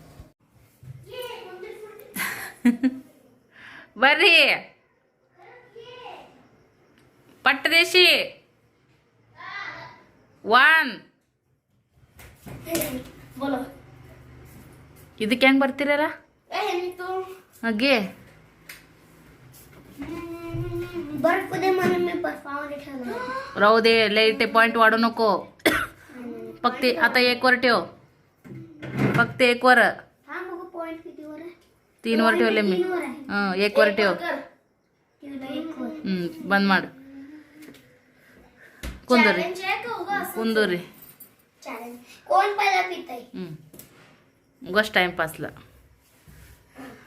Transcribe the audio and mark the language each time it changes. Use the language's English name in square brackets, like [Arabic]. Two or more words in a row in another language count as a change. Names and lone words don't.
[Kannada] ಬರ್ರಿ ಪಟ್ಟದೇಶಿ 1 ಇದಕ್ಕೆ ಹೆಂಗೆ ಬರ್ತೀರಲ್ಲ ಹಾಗೆ [Marathi] राहू दे. [English] light point [Marathi] वाढू नको. फक्त आता 1 वर ठेव. फक्त 1 वर. 3 वर ठेवले मी. 1 वर ठेव. बंद माड. कुंदूरी कोण पहिला पिताय उगाच टाइमपासला.